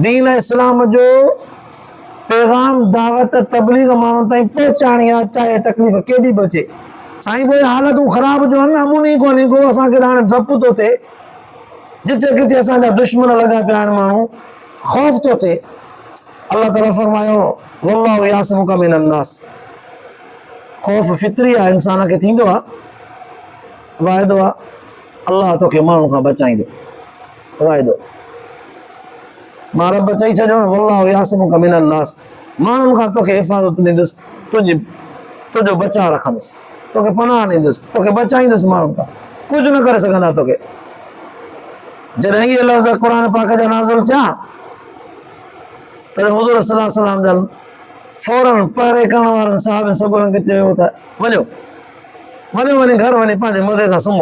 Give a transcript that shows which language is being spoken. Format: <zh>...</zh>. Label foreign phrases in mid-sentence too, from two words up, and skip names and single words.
<sd>दीन इस्लाम जो पैगाम दावत तबलीग माण्हुनि ताईं पहुचाइणी आहे, चाहे तकलीफ़ केॾी बि अचे। साईं पोइ हालतूं ख़राब जो आहिनि, नमूने ई कोन्हे को। असांखे त हाणे डपु थो थिए, जिते किथे असांजा दुश्मन लॻा पिया आहिनि, माण्हू ख़ौफ़ थो थिए। अलाह ताला फरमायो</sd> <ar>والله يعصمك من الناس.</ar> <sd>ख़ौफ़ फितरी आहे, इंसान खे थींदो आहे, वाइदो आहे अलाह तोखे माण्हू खां बचाईंदो, वाइदो। मां रब चई छॾियो न</sd> <ar>والله يعصمك من الناس,</ar> <sd>माण्हुनि खां तोखे हिफ़ाज़त ॾींदुसि, तुंहिंजो बचाव रखंदुसि, तोखे पनाह ॾींदुसि, तोखे बचाईंदुसि माण्हुनि खां, कुझु न करे सघंदा तोखे। जॾहिं इहे लफ़्ज़ क़ुर पाक जा नाज़िल थिया तॾहिं हुज़ूर</sd> <ar>صلى الله عليه وسلم</ar> <sd>जन फौरन पहिरे करण वारनि साहिबनि सगुरनि खे चयो त वञो वञी घर वञी पंहिंजे मज़े सां सुम्हो।</sd>